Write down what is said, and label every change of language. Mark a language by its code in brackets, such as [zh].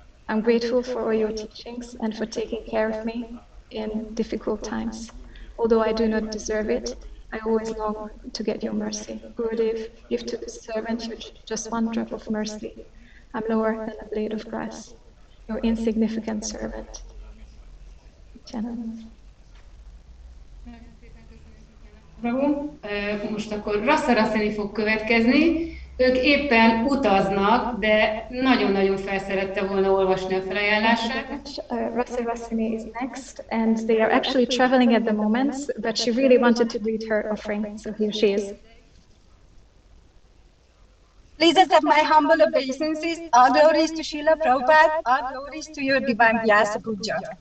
[en] I'm grateful for all your teachings and for taking care of me in difficult times. Although I do not deserve it, I always long to get your mercy. Gurudev, give to this servant just one drop of mercy. I'm lower than a blade of grass, your insignificant servant. [hu] Prabhu, most akkor Rasszarasszini fog következni. Ők éppen utaznak, de nagyon-nagyon felszerette volna olvasni a felajánlását. [en] Rasszarasszini is next, and they are actually traveling at the moment, but she really wanted to read her offering, so here she is. Please accept my humble obeisances. All glories to Srila Prabhupada, all glories to your divine Vyasa Puja.